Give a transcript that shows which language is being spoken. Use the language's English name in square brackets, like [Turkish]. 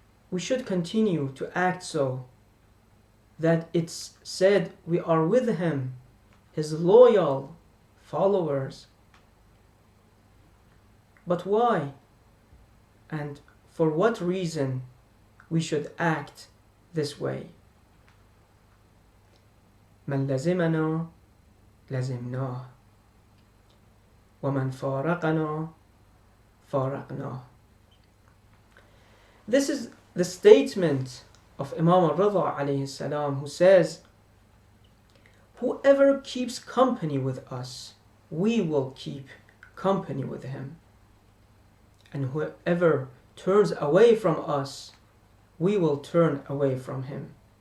[English] We should continue to act so that it's said we are with him, his loyal followers. But why? And for what reason we should act this way? [Arabic] من لزمنا لزمناه ومن فارقنا فارقناه. [English] This is the statement of Imam al-Rida alayhi salam, who says, whoever keeps company with us, we will keep company with him. And whoever turns away from us, we will turn away from him.